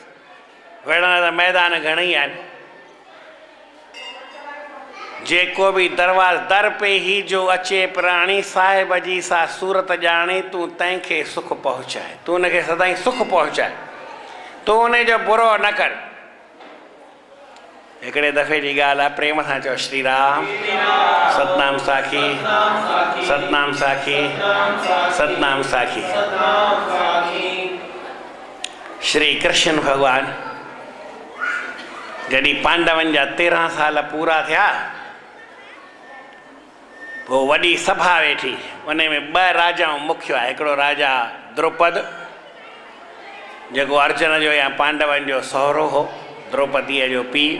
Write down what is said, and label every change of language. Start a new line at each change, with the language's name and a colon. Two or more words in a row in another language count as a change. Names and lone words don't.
Sindhi: विढ़ण त मैदान घणेई आहिनि। जेको बि दरवाज़ दर पे ही जो अचे प्राणी, साहिब जी सा सूरत ॼाणे, तूं तंहिंखे सुख पहुचाए, तूं उनखे सदाईं सुख पहुचाए, तूं उनजो बुरो न कर। हिकिड़े दफ़े जी ॻाल्हि आहे, प्रेम सां चओ श्री राम। सतनाम साखी, सतनाम साखी, सतनाम साखी। श्री कृष्ण भॻवानु जॾहिं पांडवनि जा 13 साल पूरा थिया, पोइ वॾी सभा वेठी, उन में 2 राजाऊं मुख्य आहे। हिकिड़ो राजा द्रौपद, जेको अर्जुन जो या पांडवनि जो सहुरो हो, द्रौपदीअ जो पीउ।